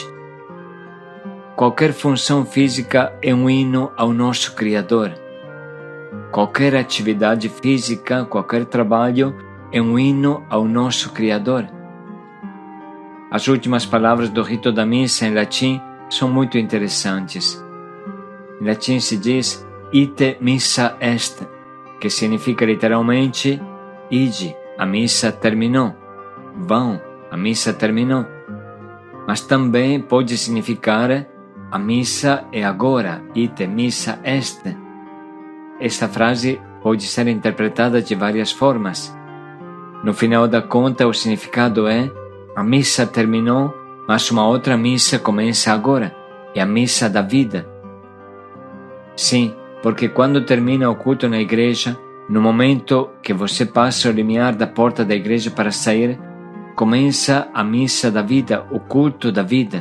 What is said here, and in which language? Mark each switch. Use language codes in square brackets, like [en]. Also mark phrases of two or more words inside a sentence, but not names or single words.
[pt] Qualquer função física é um hino ao nosso Criador. Qualquer atividade física, qualquer trabalho é um hino ao nosso Criador. As últimas palavras do rito da missa em latim são muito interessantes. Em latim se diz [la] ite missa est, [pt] que significa literalmente ide, a missa terminou. Vão, a missa terminou. Mas também pode significar a missa é agora, [la] ite missa est. [pt] Esta frase pode ser interpretada de várias formas. No final da conta, o significado é: a missa terminou, mas uma outra missa começa agora, é a missa da vida. Sim, porque quando termina o culto na igreja, no momento que você passa o limiar da porta da igreja para sair, começa a missa da vida, o culto da vida.